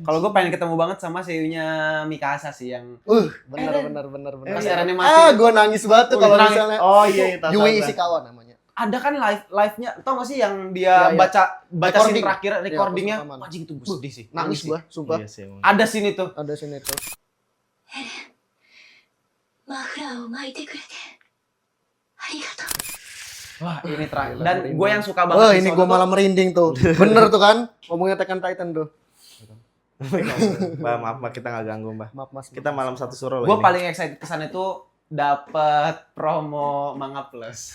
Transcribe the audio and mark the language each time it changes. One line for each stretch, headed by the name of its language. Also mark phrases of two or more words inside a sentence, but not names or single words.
Indonesian: Kalau gue pengen ketemu banget sama seiyunya Mikasa sih yang Bener. pas Iya. Erennya mati. Ah, gue nangis banget tuh Oh, kalau nangis. misalnya Oh iya, tahu, Yui tahu. Ishikawa namanya. Ada kan live-nya, tau gak sih yang Iya, dia iya. baca scene Recording. terakhir recordingnya, Iya, pas anjing itu gue sedih sih. Nangis gua, sumpah. Iya sih, emang. Ada scene itu. Ada sini tuh.
Japanese: マフラーを巻いてくれてありがとう
Indonesian: Wah, ini terakhir. Gila, Dan merinding. gue yang suka banget. Wah, di ini sono gue tuh- malah merinding tuh. Bener tuh kan? Ngomongnya Attack on Titan tuh. Mbak, maaf kita nggak ganggu mbak. Maaf Mas. Kita malam satu suro loh Gue ini. paling excited kesan itu dapat promo Manga Plus.